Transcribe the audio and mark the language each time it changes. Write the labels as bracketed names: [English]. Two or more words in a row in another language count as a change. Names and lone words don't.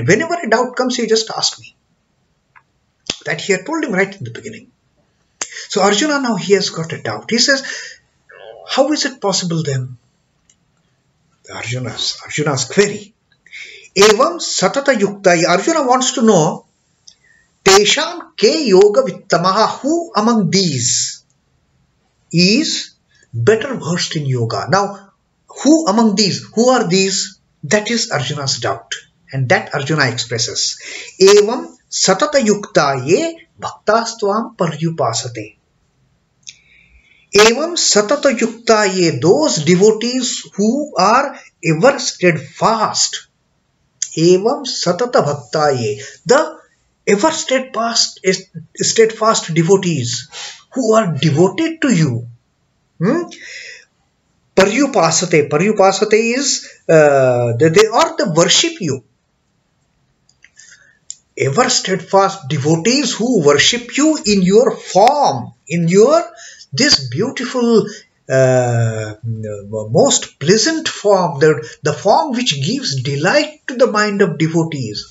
[English] Whenever a doubt comes, you just ask me. That he had told him right in the beginning. So Arjuna, now he has got a doubt. He says, how is it possible then? Arjuna's query. [Sanskrit] एवं सततयुक्ता. [English] Arjuna wants to know, [Sanskrit] तेषां के योगवित्तमाः, [English] who among these is better versed in yoga? Now, who among these? Who are these? That is Arjuna's doubt. And that Arjuna expresses. [Sanskrit] एवं सततयुक्ता ये भक्तास्त्वां पर्युपासते. एवं सततयुक्ता, [English] those devotees who are ever steadfast. [Sanskrit] एवं सतत भक्ताये, [English] the ever steadfast devotees who are devoted to you. [Sanskrit] Paryupāsate. [English] Paryupāsate is they worship you. Ever steadfast devotees who worship you in your form, in your this beautiful, most pleasant form, the form which gives delight to the mind of devotees.